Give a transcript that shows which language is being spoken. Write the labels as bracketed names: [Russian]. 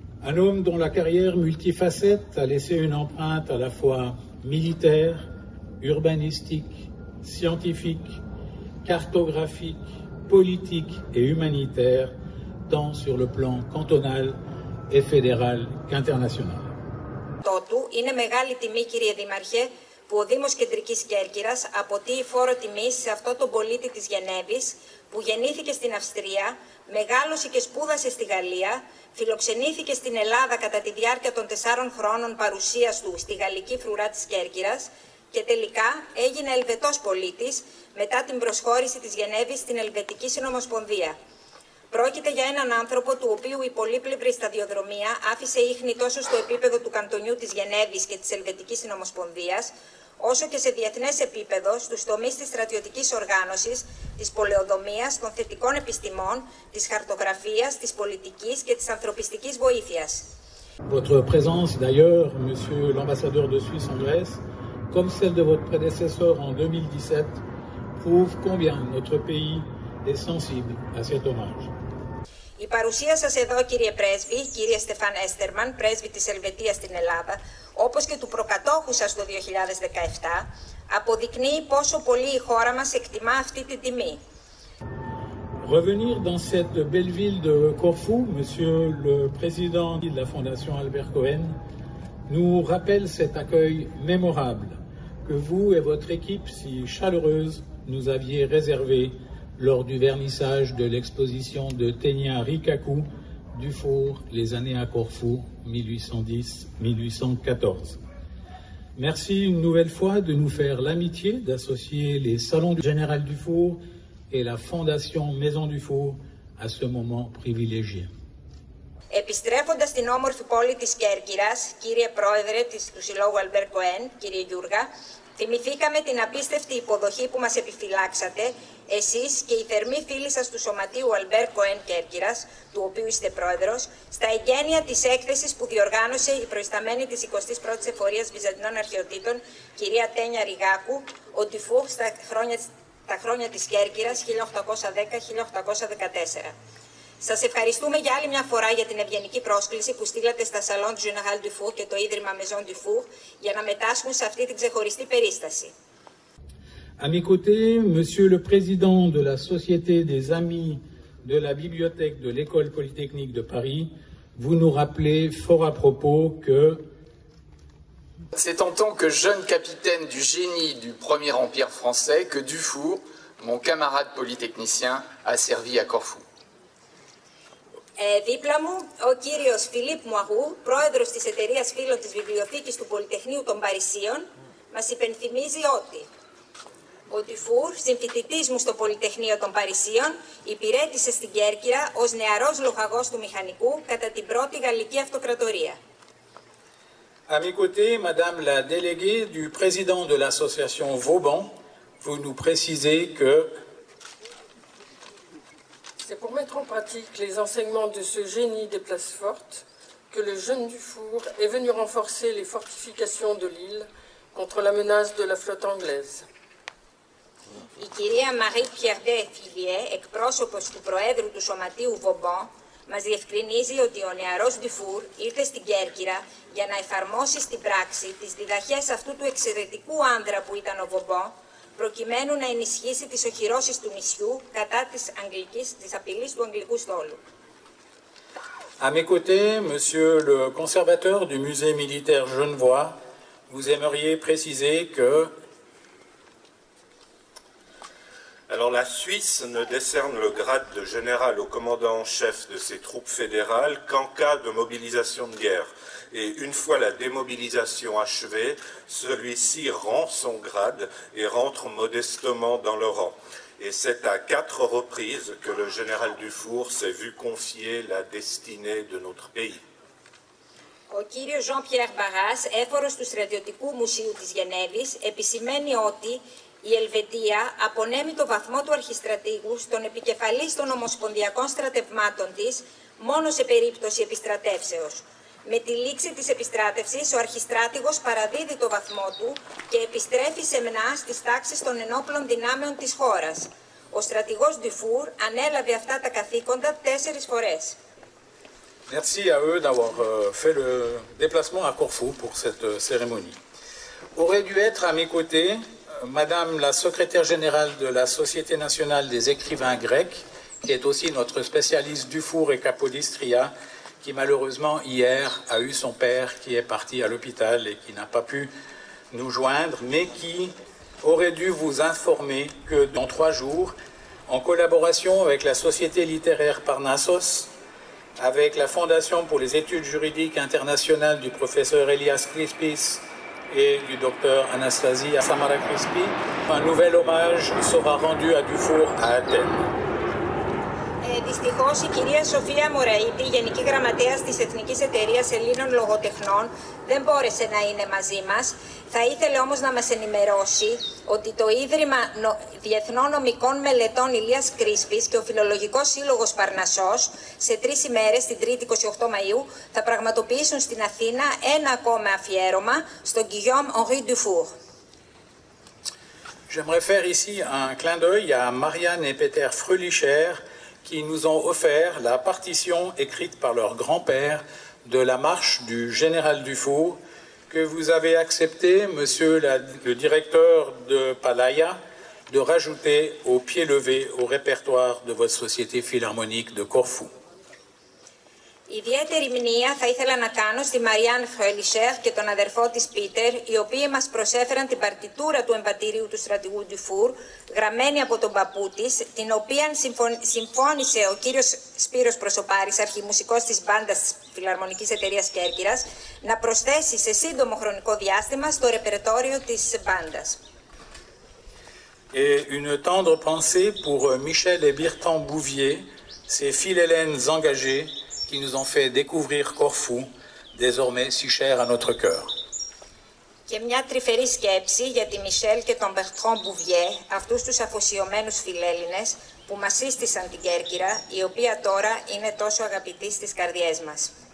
[French] Un homme dont la carrière multifacette a laissé une empreinte à la fois militaire, urbanistique, scientifique, cartographique, politique et humanitaire, tant sur le plan cantonal et fédéral qu'international. [Greek] Είναι μεγάλη τιμή, κύριε Δήμαρχε, που ο Δήμος Κεντρικής Κέρκυρας αποτείει φόρο τιμής σε αυτό τον πολίτη της Γενέβης που γεννήθηκε στην Αυστρία, μεγάλωσε και σπούδασε στη Γαλλία, φιλοξενήθηκε στην Ελλάδα κατά τη διάρκεια των 4 χρόνων παρουσίας του στη γαλλική φρουρά της Κέρκυρας και τελικά έγινε Ελβετός πολίτης μετά την προσχώρηση της Γενέβης στην Ελβετική Συνομοσπονδία. Πρόκειται για έναν άνθρωπο του οποίου η πολύπλευρη σταδιοδρομία άφησε ίχνη τόσο στο επίπεδο του καντονιού της Γενέβης και της Ελβετικής Συνομοσπονδίας, όσο και σε διεθνές επίπεδο στους τομείς της στρατιωτικής οργάνωσης, της πολεοδομίας, των θετικών επιστημών, της χαρτογραφίας, της πολιτικής και της ανθρωπιστικής βοήθειας. [French] Votre présence d'ailleurs, monsieur l'ambassadeur de Suisse en Grèce, comme celle de votre prédécesseur en 2017, prouve combien notre pays est sensible à cet hommage. [Greek] Η παρουσία σας εδώ, κύριε Πρέσβη, κύριε Στεφάν Έστερμαν, πρέσβη της Ελβετίας στην Ελλάδα, όπως και του προκατόχου σας το 2017, αποδεικνύει πόσο πολύ η χώρα μας εκτιμά αυτή την τιμή. [French] Revenir dans cette belle ville de Corfou, monsieur le président de la Fondation Albert Cohen, nous rappelle cet accueil mémorable que vous et votre équipe si chaleureuse nous aviez réservé lors du vernissage de l'exposition de Tenia Rikaku Dufour, les années à Corfou, 1810-1814. Merci une nouvelle fois de nous faire l'amitié d'associer les salons du Général Dufour et la Fondation Maison Dufour à ce moment privilégié. [Greek] Επιστρέφοντας στην όμορφη πόλη της Κέρκυρας, κύριε Πρόεδρε του Συλλόγου Αλμπέρ Κοέν, κύριε Γιούργα, θυμηθήκαμε την απίστευτη υποδοχή που μας επιφυλάξατε, εσείς και οι θερμοί φίλοι σας του Σωματείου Αλμπέρ Κοέν Κέρκυρας, του οποίου είστε πρόεδρος, στα εγγένεια της έκθεσης που διοργάνωσε η προϊσταμένη της 21ης Εφορίας Βυζαντινών Αρχαιοτήτων, κυρία Τένια Ριγάκου, ο Ντουφούρ στα χρόνια της Κέρκυρας 1810-1814. Σας ευχαριστούμε για άλλη μια φορά για την ευγενική πρόσκληση που στείλατε στα Salon du Général Dufour και το Ίδρυμα Maison Dufour για να μετάσχουν σε αυτή την ξεχωριστή περίσταση. [French] À mes côtés, Monsieur le Président de la Société des Amis de la Bibliothèque de l'École Polytechnique de Paris, vous nous rappelez fort à propos que c'est en tant que jeune capitaine du génie du Premier Empire français que Dufour, mon camarade polytechnicien, a servi à Corfou. [Greek] Δίπλα μου, ο κύριος Φιλίπ Μουαγού, πρόεδρος της εταιρείας φίλων της Βιβλιοθήκης του Πολυτεχνείου των Παρισίων, μας υπενθυμίζει ότι ο Ντουφούρ, συμφοιτητής μου στο Πολυτεχνείο των Παρισίων, υπηρέτησε στην Κέρκυρα ως νεαρός λοχαγός του μηχανικού κατά την πρώτη Γαλλική Αυτοκρατορία. [French] À mes côtés, Madame la déléguée du président de l'association Vauban, vous nous précisez que c'est pour mettre en pratique les enseignements de ce génie des places fortes que le jeune Dufour est venu renforcer les fortifications de l'île contre la menace de la flotte anglaise. [Greek] Η κυρία Marie Pierre de Fillier, εκπρόσωπος του Προέδρου του Σωματείου Vauban, μας διευκρινίζει ότι ο νεαρός Ντουφούρ ήρθε στην Κέρκυρα για να εφαρμόσει στην πράξη τις διδαχές αυτού του εξαιρετικού άνδρα που ήταν ο Vauban, προκειμένου να ενισχύσει τις οχυρώσεις του νησιού κατά της απειλής του Αγγλικού στόλου. [French] À mes côtés, Monsieur le conservateur du musée militaire genevois, vous aimeriez préciser que Alors la Suisse ne décerne le grade de général au commandant en chef de ses troupes fédérales qu'en cas de mobilisation de guerre. Et une fois la démobilisation achevée, celui-ci rend son grade et rentre modestement dans le rang. Et c'est à 4 reprises que le général Dufour s'est vu confier la destinée de notre pays. [Greek] Ο κύριος Jean-Pierre Barras, έφορος του Στρατιωτικού Μουσείου της Γενέβης, επισημαίνει ότι η Ελβετία απονέμει το βαθμό του αρχιστρατήγου στον επικεφαλής των ομοσπονδιακών στρατευμάτων της μόνο σε περίπτωση επιστρατεύσεως. Με τη λήξη της επιστράτευσης, ο αρχιστράτηγος παραδίδει το βαθμό του και επιστρέφει σεμνά στις τάξεις των ενόπλων δυνάμεων της χώρας. Ο στρατηγός Ντουφούρ ανέλαβε αυτά τα καθήκοντα 4 φορές. [French] merci à eux d'avoir fait le déplacement à Corfou pour cette cérémonie. Aurait dû être à mes côtés Madame la secrétaire générale de la Société nationale des écrivains grecs, qui est aussi notre spécialiste Dufour et Capodistria, qui malheureusement hier a eu son père qui est parti à l'hôpital et qui n'a pas pu nous joindre, mais qui aurait dû vous informer que dans 3 jours, en collaboration avec la Société littéraire Parnassos, avec la Fondation pour les études juridiques internationales du professeur Elias Crispis et du docteur Anastasia Samara-Crispi, un nouvel hommage sera rendu à Dufour à Athènes. [Greek] Δυστυχώς η κυρία Σοφία Μωραήτη, Γενική Γραμματέας της Εθνικής Εταιρείας Ελλήνων Λογοτεχνών, δεν μπόρεσε να είναι μαζί μας. Θα ήθελε όμως να μας ενημερώσει ότι το Ίδρυμα Διεθνών Νομικών Μελετών Ηλίας Κρίσπης και ο Φιλολογικός Σύλλογος Παρνασσός σε 3 ημέρες, την 3η 28 Μαΐου, θα πραγματοποιήσουν στην Αθήνα ένα ακόμα αφιέρωμα στον Guillaume Henri Dufour. [French] J'aimerais faire ici un clin d'œil à Marianne et Peter Fröhlicher, qui nous ont offert la partition écrite par leur grand-père de la marche du général Dufour, que vous avez accepté, monsieur le directeur de Palaya, de rajouter au pied levé au répertoire de votre société philharmonique de Corfou. [Greek] Ιδιαίτερη μνήα θα ήθελα να κάνω στη Μαριάν Φρελισέρ και τον αδερφό της Πίτερ, οι οποίοι μας προσέφεραν την παρτιτούρα του εμβατηρίου του στρατηγού Ντουφούρ, γραμμένη από τον παππού της, την οποία συμφώνησε ο κύριος Σπύρος Προσωπάρης, αρχιμουσικός της μπάντας της Φιλαρμονικής Εταιρείας Κέρκυρας, να προσθέσει σε σύντομο χρονικό διάστημα στο ρεπερτόριο της μπάντας. [French] Et une tendre pensée pour Michel et Birtan Bouvier, ces philhellènes engagés qui nous ont fait découvrir Corfou, désormais si cher à notre cœur. [Greek] Και μια τρυφερή σκέψη για τη Μισελ και τον Μπερτρόν Μπουβιέ, αυτούς τους αφοσιωμένους φιλέλληνες που μας σύστησαν την Κέρκυρα, η οποία τώρα είναι τόσο αγαπητή στις καρδιές μας.